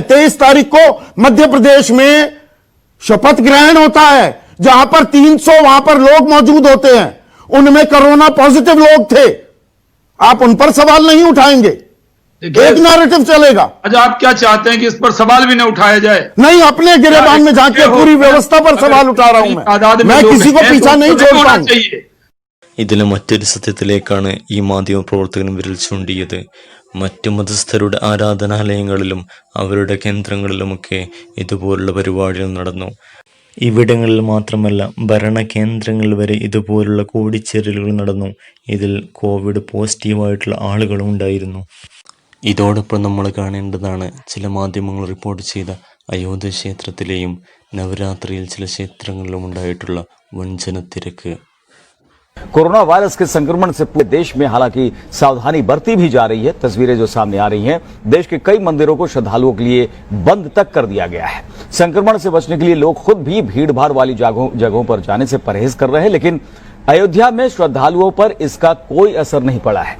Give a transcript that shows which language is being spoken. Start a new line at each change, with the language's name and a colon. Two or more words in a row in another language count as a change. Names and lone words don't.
Hindi: 23 तारीख को मध्य प्रदेश में शपथ ग्रहण होता है, जहां पर 300 वहां पर लोग मौजूद होते हैं, उनमें कोरोना पॉजिटिव लोग थे। आप उन पर सवाल नहीं उठाएंगे, एक नैरेटिव चलेगा। आज आप क्या चाहते हैं कि इस पर सवाल भी न उठाया जाए? नहीं, अपने गिरेबान में झांक के पूरी व्यवस्था पर सवाल उठा रहा हूं मैं किसी को पीछा नहीं छोड़ता हूं।
Malayalam: ഇതിലെ മറ്റൊരു സത്യത്തിലേക്കാണ് ഈ മാധ്യമപ്രവർത്തകൻ വിരൽ ചൂണ്ടിയത്. മറ്റു മതസ്ഥരുടെ ആരാധനാലയങ്ങളിലും അവരുടെ കേന്ദ്രങ്ങളിലുമൊക്കെ ഇതുപോലുള്ള പരിപാടികൾ നടന്നു. ഇവിടങ്ങളിൽ മാത്രമല്ല, ഭരണകേന്ദ്രങ്ങളിൽ വരെ ഇതുപോലുള്ള കൂടിച്ചേരലുകൾ നടന്നു. ഇതിൽ കോവിഡ് പോസിറ്റീവായിട്ടുള്ള ആളുകളും ഉണ്ടായിരുന്നു. ഇതോടൊപ്പം നമ്മൾ കാണേണ്ടതാണ് ചില മാധ്യമങ്ങൾ റിപ്പോർട്ട് ചെയ്ത അയോധ്യ ക്ഷേത്രത്തിലെയും നവരാത്രിയിൽ ചില ക്ഷേത്രങ്ങളിലും ഉണ്ടായിട്ടുള്ള വഞ്ചനത്തിരക്ക്.
Hindi: कोरोना वायरस के संक्रमण से पूरे देश में हालांकि सावधानी बरती भी जा रही है। तस्वीरें जो सामने आ रही हैं, देश के कई मंदिरों को श्रद्धालुओं के लिए बंद तक कर दिया गया है। संक्रमण से बचने के लिए लोग खुद भी भीड़ भाड़ वाली जगहों पर जाने से परहेज कर रहे हैं, लेकिन अयोध्या में श्रद्धालुओं पर इसका कोई असर नहीं पड़ा है।